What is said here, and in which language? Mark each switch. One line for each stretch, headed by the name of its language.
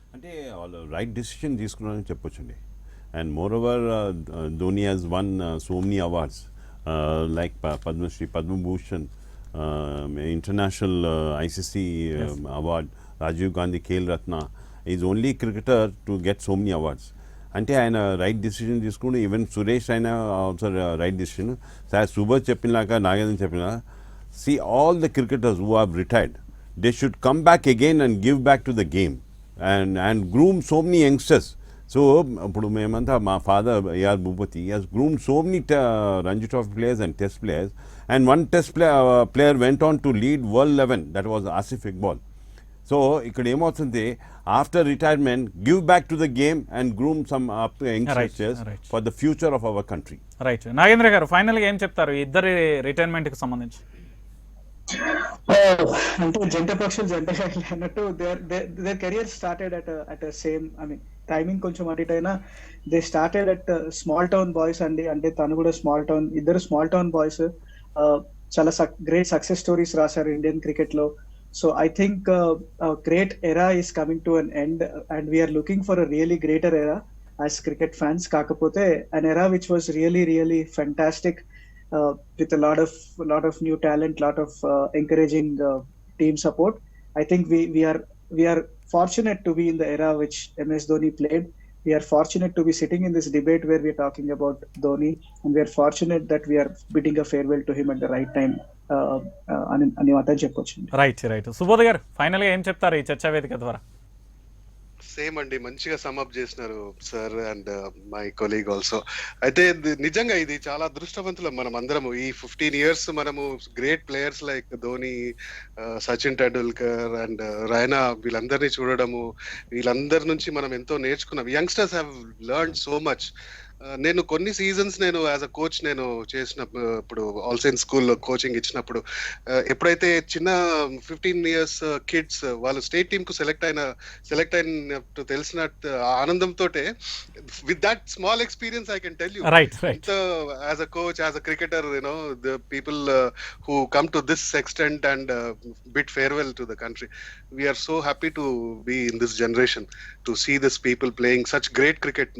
Telugu: అంటే వాళ్ళు right decision తీసుకున్నారని చెప్పొచ్చండి.
English: And moreover Dhoni has won so many awards like Padma Shri, Padma Bhushan, international ICC award, Rajiv Gandhi Khel Ratna. Is only cricketer to get so many awards.
Telugu: అంటే ఆయన right decision తీసుకుని,
English: Even Suresh అయినా also right decision.
Telugu: Sir Subodh చెప్పినాక, నాగేంద్ర చెప్పినా,
English: see all the cricketers who have retired, they should come back again and give back to the game and groom so many youngsters. So
Telugu: ఇప్పుడు మేమంతా, మా father
English: AR Bhupathi has groomed so many Ranji Trophy players and test players, and one test player went on to lead World 11, that was Asif Iqbal.
Telugu: So ఇక్కడ ఏమవుతుంది,
English: After retirement give back to the game and groom some youngsters for the future of our country.
Telugu: Right Nagendra గారు ఫైనల్గా ఏం చెప్తారు ఇద్దరి రిటైర్మెంట్కి సంబంధించి? అంటే జంట పక్షులు జంట అన్నట్టు
English: their career started at same, I mean timing
Telugu: కొంచెం అటు ఇటు అయినా
English: They started at small town boys అండి.
Telugu: అంటే తను కూడా ఇద్దరు స్మాల్ టౌన్ బాయ్స్. చాలా గ్రేట్ సక్సెస్ స్టోరీస్ రాశారు ఇండియన్ క్రికెట్ లో.
English: So I think a great era is coming to an end, and we are looking for a really greater era as cricket fans.
Telugu: Kakapote
English: an era which was really fantastic, with a lot of new talent, lot of encouraging team support. I think we are fortunate to be in the era which MS Dhoni played. We are fortunate to be sitting in this debate where we are talking about Dhoni, and we are fortunate that we are bidding a farewell to him at the right time.
Telugu: అని మాత్రం చెప్పొచ్చు. Right Subodh గారు ఫైనల్గా ఏం చెప్తారు ఈ చర్చా వేదిక ద్వారా? సేమ్ అండి, మంచిగా సమ్అప్ చేసినారు sir
English: And my colleague also.
Telugu: అయితే నిజంగా ఇది చాలా అదృష్టవంతులం మనం అందరము. ఈ 15 years మనము great players like Dhoni, Sachin Tendulkar and Raina వీళ్ళందరినీ చూడడము, వీళ్ళందరి నుంచి మనం ఎంతో నేర్చుకున్నాం.
English: Youngsters have learn so much.
Telugu: నేను కొన్ని సీజన్స్ నేను యాజ్ అ కోచ్ నేను చేసిన ఇప్పుడు ఆల్ సైన్స్ స్కూల్లో కోచింగ్ ఇచ్చినప్పుడు ఎప్పుడైతే చిన్న 15 years కిడ్స్ వాళ్ళు స్టేట్ టీమ్ కు సెలెక్ట్ అయినట్టు తెలిసినట్టు ఆనందంతో
English: With that small experience I can tell you right as a coach, as a cricketer, the people who come to this extent and bid farewell to the country. We are so happy to be in this generation, to see this people playing such great cricket.